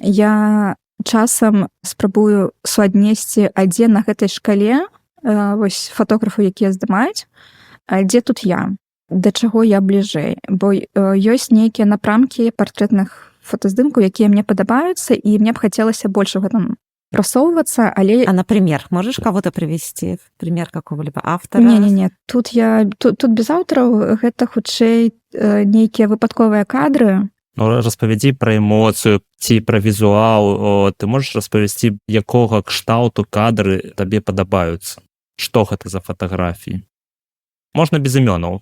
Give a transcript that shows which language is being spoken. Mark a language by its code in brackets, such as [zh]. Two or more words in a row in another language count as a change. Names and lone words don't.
[be] Я часам спрабую суаднесці, а дзе на гэтай шкале вось фотографы, якія здымаюць, а дзе тут я, да чаго я бліжэй. Бо ёсць нейкія напрамкі партрэтных фотаздымкаў, якія мне падабаюцца, і мне б хацелася больш у гэтым прасоўвацца, але... А, [ru] например, можешь кого-то привести? Пример какого-либо автора? [be] Не. Тут без аўтараў, гэта хутчэй нейкія выпадковыя кадры. Ну, распавядзі пра эмоцыю ці пра візуал. Ты можаш распавесці, якога кшталту кадры табе падабаюцца? Што гэта за фатаграфіі? Можна без імёнаў.